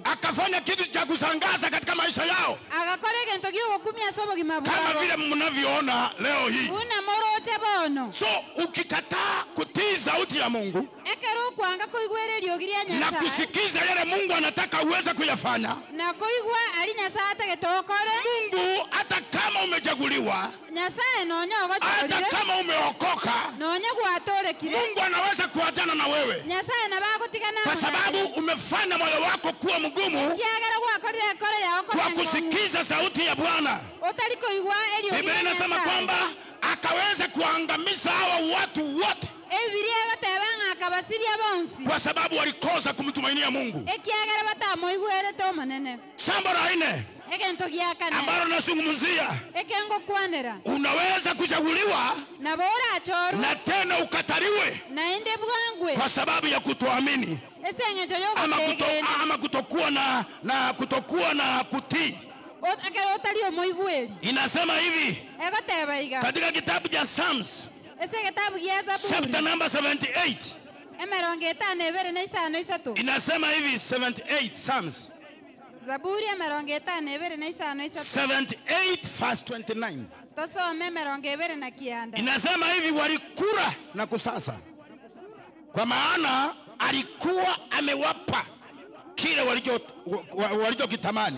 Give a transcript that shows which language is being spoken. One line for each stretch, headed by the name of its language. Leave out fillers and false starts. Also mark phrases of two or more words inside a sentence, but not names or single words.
Swahili: akafanya kitu cha kusangaza katika maisha yao,
Gusii: agakora egento giogokumia ase obogima
Swahili: kama
Gusii: bwabo
Swahili: vile mnavyoona leo hii.
Gusii: buna moroche bono.
Swahili: So ukikataa kutii sauti ya Mungu
Gusii: ekero kwanga koigwera eriogiria
Swahili: na
Gusii: Nyasaye
Swahili: kusikiza yale Mungu anataka uweze kuyafanya,
Gusii: na koigwa ali Nyasaye atagete okore,
Swahili: Mungu hata kama umechaguliwa,
Gusii: Nyasaye nonye
Swahili: hata
Gusii: ogotorire
Swahili: kama umeokoka,
Gusii: nonye gwatorekire
Swahili: Mungu anaweza kuachana na wewe
Gusii: Nyasaye nabagotigana
Swahili: kwa sababu umefanya moyo wako kuwa mgumu
Gusii: kiagera gwakorire ekore yao
Swahili: kwa kusikiza sauti ya Bwana.
Gusii: otari koigwa
Swahili: Biblia
Gusii: eriogiria
Swahili: inasema
Gusii: Nyasaye
Swahili: kwamba akaweza kuangamiza hawa watu wote
Gusii: ebiria egotebanga akabasiria bonsi
Swahili: kwa sababu walikosa kumtumainia Mungu.
Gusii: ekiagera batamoigwerete omonene.
Swahili: Jambo la nne
Gusii: egento gia kane
Swahili: ambalo nazungumzia,
Gusii: ekengokwanera
Swahili: unaweza kuchaguliwa
Gusii: nabora achorwa
Swahili: na tena ukataliwe
Gusii: naende bwangwe
Swahili: kwa sababu ya kutoamini. ama kutokuwa na kutii. Inasema hivi katika kitabu cha
English: Psalms chapter number
Swahili: 78. Inasema hivi 78 Psalms. Zaburi ya 78 verse 29.
Gusii: Tosome 29.
Swahili: Inasema hivi walikula na kusasa, kwa maana alikuwa amewapa kile walichokitamani.